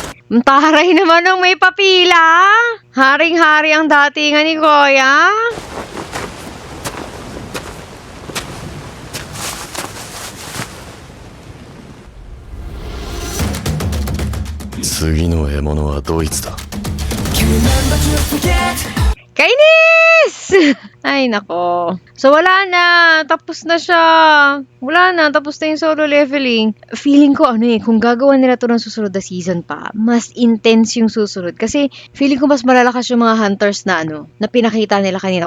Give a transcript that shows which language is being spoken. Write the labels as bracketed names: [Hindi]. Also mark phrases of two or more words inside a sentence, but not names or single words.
[Filipino] Ang taray naman nung may papila. Haring-hari ang datingan ni Kuya. [Japanese] 次の獲物はドイツだ。 [Filipino] Kainis! Ay, nako. So, wala na. Tapos na siya. Wala na. Tapos na yung solo leveling. Feeling ko, kung gagawa nila to ng susunod na season pa, mas intense yung susunod. Kasi, feeling ko mas malalakas yung mga hunters na na pinakita nila kanina.